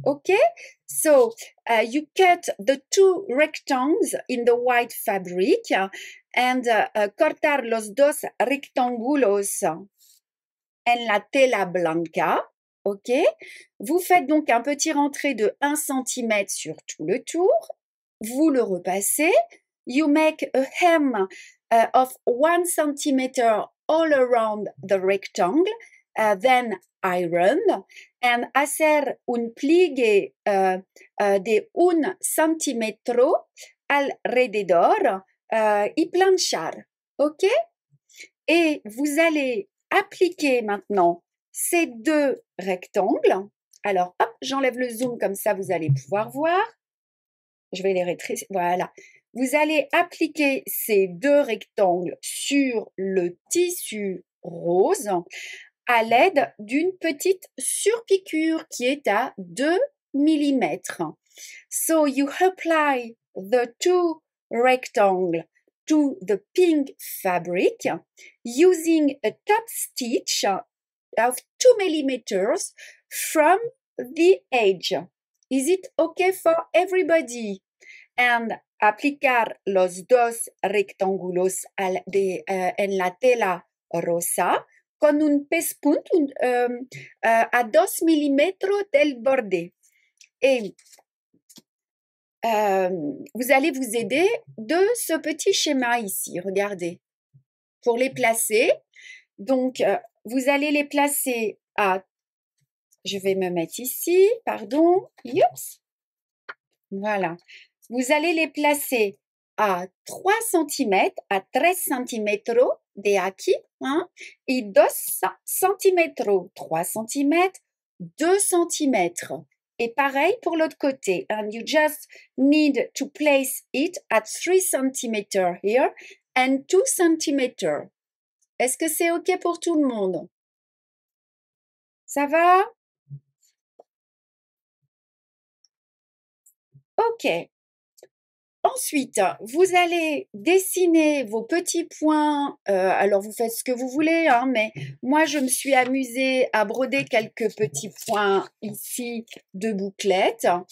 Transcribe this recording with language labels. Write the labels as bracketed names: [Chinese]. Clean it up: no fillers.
[English] OK? So, you cut the two rectangles in the white fabric and [Spanish] cortar los dos rectángulos en la tela blanca. [English] OK? [French] Vous faites donc un petit rentré de 1 cm sur tout le tour. Vous le repassez. [English] You make a hem of 1 cm all around the rectangle. Then iron. [Spanish] And hacer un pliegue de 1 centímetro alrededor y planchar. [English] OK? [French] Et vous allez appliquer maintenant ces deux rectangles. Alors, hop, j'enlève le zoom comme ça, vous allez pouvoir voir. Je vais les rétrécir. Voilà. Vous allez appliquer ces deux rectangles sur le tissu rose à l'aide d'une petite surpiqûre qui est à 2 mm. [English] So you apply the two rectangles to the pink fabric using a top stitch of 2 millimeters from the edge. Is it okay for everybody? [Spanish] And aplicar los dos rectángulos en la tela rosa con un pespunt a 2 milímetros del borde. [French] Et vous allez vous aider de ce petit schéma ici, regardez, pour les placer. Donc, vous allez les placer à, je vais me mettre ici, pardon, Youps. Voilà. Vous allez les placer à 3 cm, à 13 cm de aquí, hein, et 2 cm, 3 cm, 2 cm. Et pareil pour l'autre côté. [English] And you just need to place it at 3 cm here and 2 cm. [French] Est-ce que c'est OK pour tout le monde? Ça va? OK. Ensuite, vous allez dessiner vos petits points. Alors, vous faites ce que vous voulez, hein, mais moi, je me suis amusée à broder quelques petits points ici de bouclettes.